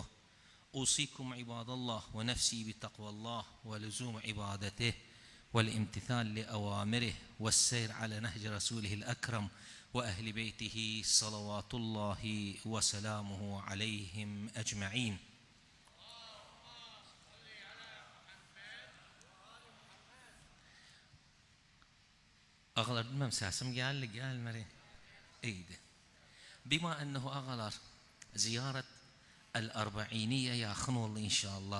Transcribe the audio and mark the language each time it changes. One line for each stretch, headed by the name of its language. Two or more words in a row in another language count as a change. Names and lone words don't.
Arabic: أوصيكم عباد الله ونفسي بتقوى الله ولزوم عبادته والامتثال لأوامره والسير على نهج رسوله الأكرم وأهل بيته صلوات الله وسلامه عليهم أجمعين.
Turkish: Ağalar bilmem sesim gelmedi. İyiydi.
Arabic: بما أنه
Turkish: ağalar ziyaret el-arba'iniye yakın oldu inşallah.